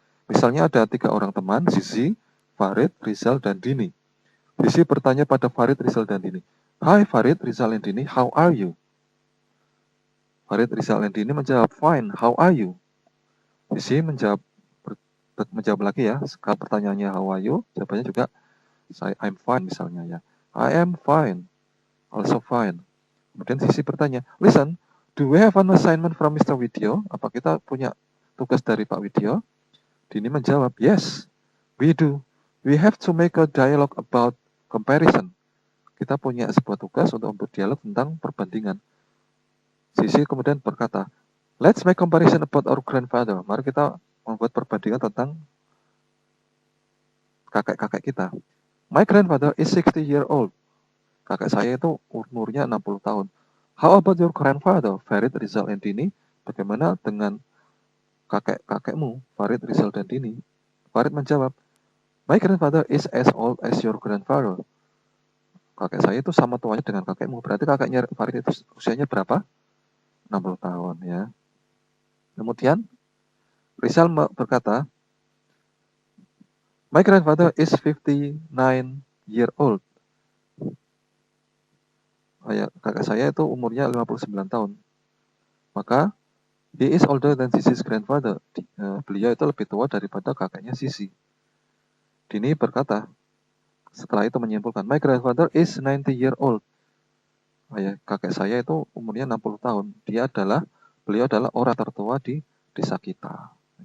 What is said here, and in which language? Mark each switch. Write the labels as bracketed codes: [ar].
[id] Misalnya ada 3 orang teman, Zizi, Farid, Rizal, dan Dini. Zizi bertanya pada Farid, Rizal, dan Dini. [en] Hi Farid, Rizal, and Dini, how are you? Farid, Rizal, and Dini [id] menjawab, [en] fine, how are you? [id] Zizi menjawab lagi ya. Sekarang pertanyaannya [en] how are you? [id] Jawabannya juga [en] I'm fine [id] misalnya ya. [en] I am fine. Also fine. [id] Kemudian Sisi bertanya, [en] listen, do we have an assignment from Mr. Widyo? [id] Apa kita punya tugas dari Pak Widyo? Dini menjawab, [en] yes, we do. We have to make a dialogue about comparison. [id] Kita punya sebuah tugas untuk berdialog tentang perbandingan. Sisi kemudian berkata, [en] let's make comparison about our grandfather. [id] Mari kita membuat perbandingan tentang kakek-kakek kita. [en] My grandfather is 60 year old. [id] Kakek saya itu umurnya 60 tahun. [en] How about your grandfather, Farid, Rizal, and Dini? [id] Bagaimana dengan kakek-kakekmu, [en] Farid, Rizal, dan Dini? [id] Farid menjawab, [en] my grandfather is as old as your grandfather. [id] Kakek saya itu sama tuanya dengan kakekmu. Berarti kakeknya Farid itu usianya berapa? 60 tahun ya. Kemudian Rizal berkata, [en] my grandfather is 59 year old. [id] Kakek saya itu umurnya 59 tahun. Maka [en] he is older than Sisi's grandfather. [id] Beliau itu lebih tua daripada kakeknya Sisi. Dini berkata, setelah itu menyimpulkan, [en] my grandfather is 90 year old. [id] Kakek saya itu umurnya 60 tahun. Beliau adalah orang tertua di desa kita.